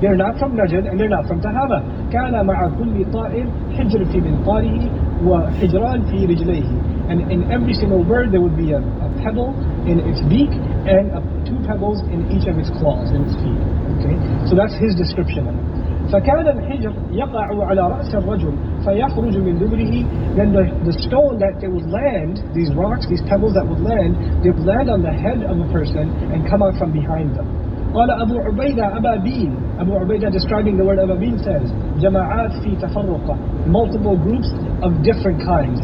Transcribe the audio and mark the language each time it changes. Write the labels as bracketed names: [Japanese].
[English] They're not from Najd and they're not from Tahama. [Arabic] كَانَ مَعَ كُلِّ طَائِرٍ حِجْرٍ فِي مِنْقَارِهِ وَحِجْرَانٍ فِي رِجْلَيْهِ. [English] And in every single bird there would be a pebble in its beak and 2 pebbles in each of its claws, in its feet. Okay, so that's his description of it. [Arabic] فكان الحجر يقع على رأس الرجل فيخرج من دبره. [English] Then the stone that they would land, these rocks, these pebbles that would land, they would land on the head of a person and come out from behind them. [Arabic] قال أبو عبيدة أبابيل. [English] Abu Ubaidah, describing the word Ababil, says [Arabic] جماعات في تفرقة, [English] multiple groups of different kinds.